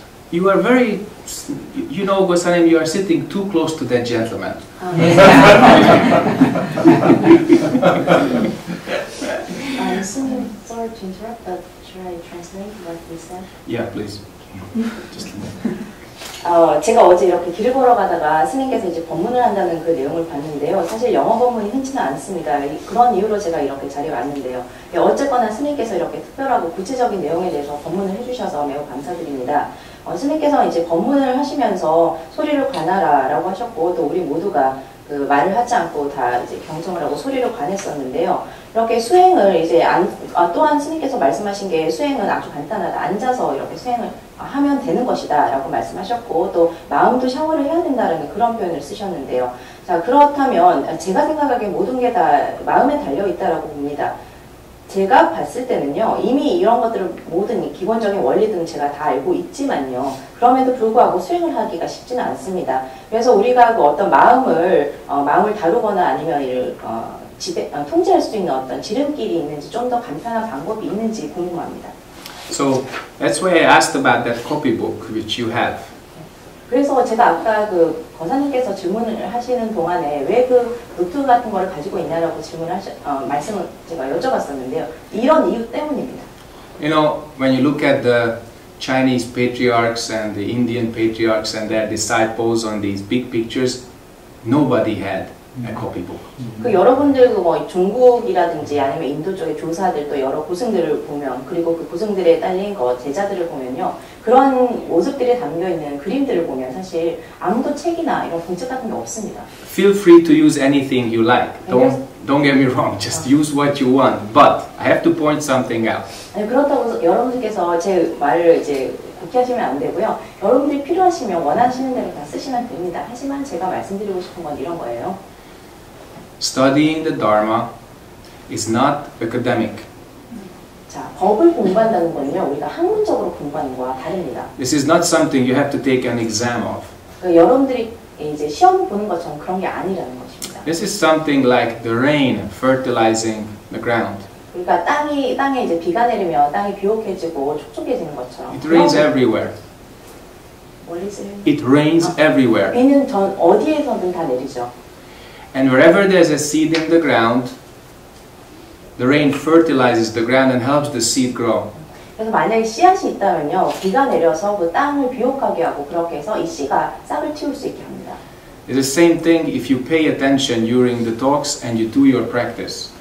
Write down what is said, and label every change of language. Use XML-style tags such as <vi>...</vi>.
<en>You are very, you know, Gosanim, you are sitting too close to that gentleman. Sorry to interrupt, but should I translate what he said? Yeah, please. Just a minute.</en> <ko>제가 어제 이렇게 길을 걸어가다가 스님께서 이제 법문을 한다는 그 내용을 봤는데요. 사실 영어 법문이 흔치는 않습니다. 그런 이유로 제가 이렇게 자리에 왔는데요. 어쨌거나 스님께서 이렇게 특별하고 구체적인 내용에 대해서 법문을 해주셔서 매우 감사드립니다. 스님께서 이제 법문을 하시면서 소리를 관하라 라고 하셨고, 또 우리 모두가 그 말을 하지 않고 다 이제 경청을 하고 소리를 관했었는데요. 이렇게 수행을 이제 또한 스님께서 말씀하신 게 수행은 아주 간단하다. 앉아서 이렇게 수행을 하면 되는 것이다 라고 말씀하셨고, 또 마음도 샤워를 해야 된다는 그런 표현을 쓰셨는데요. 자, 그렇다면 제가 생각하기에 모든 게 다 마음에 달려있다라고 봅니다. 제가 봤을 때는요, 이미 이런 것들을 모든 기본적인 원리들은 제가 다 알고 있지만요, 그럼에도 불구하고 수행을 하기가 쉽지는 않습니다. 그래서 우리가 그 어떤 마음을 다루거나 아니면 통제할 수 있는 어떤 지름길이 있는지, 좀 더 간단한 방법이 있는지 궁금합니다.</ko> <en>So that's why I asked about that copybook which you have.</en> <ko>그래서 제가 아까 그 거사님께서 질문을 하시는 동안에 왜 그 노트 같은 거를 가지고 있냐라고 말씀을 제가 여쭤봤었는데요. 이런 이유 때문입니다.</ko> <en>You know, when you look at the Chinese patriarchs and the Indian patriarchs and their disciples on these big pictures, nobody had a copybook.</en> <ko>그 여러분들 뭐 중국이라든지 아니면 인도 쪽의 조사들 또 여러 고승들을 보면, 그리고 그 고승들에 딸린 제자들을 보면요, 그런 모습들이 담겨 있는 그림들을 보면 사실 아무도 책이나 이런 공책 같은 게 없습니다.</ko> <en>Feel free to use anything you like. Don't get me wrong. Just use what you want. But I have to point something out.</en> <ko>아니, 그렇다고 여러분들께서 제 말을 이제 곡해하시면 안 되고요. 여러분들이 필요하시면 원하시는 대로 다 쓰시면 됩니다. 하지만 제가 말씀드리고 싶은 건 이런 거예요.</ko> <en>Studying the Dharma is not academic.</en> <ko>자, 법을 공부한다는 거는요, 우리가 학문적으로 공부하는 거와 다릅니다.</ko> <en>This is not something you have to take an exam of.</en> <ko>여러분들이 이제 시험 보는 것처럼 그런 게 아니라는 것입니다.</ko> <en>This is something like the rain fertilizing the ground.</en> <ko>그러니까 땅에 이제 비가 내리면 땅이 비옥해지고 촉촉해지는 것처럼.</ko> <en>It rains everywhere. It rains everywhere.</en> <ko>비는 어디에서든 다 내리죠.</ko> <en>And wherever there's a seed in the ground, the rain fertilizes the ground and helps the seed grow.</en> <ko>그래서 만약에 씨앗이 있다면요, 비가 내려서 그 땅을 비옥하게 하고 그렇게 해서 이 씨가 싹을 틔울 수 있게 합니다.</ko> <en>It's the same thing if you pay attention during the talks and you do your practice.</en>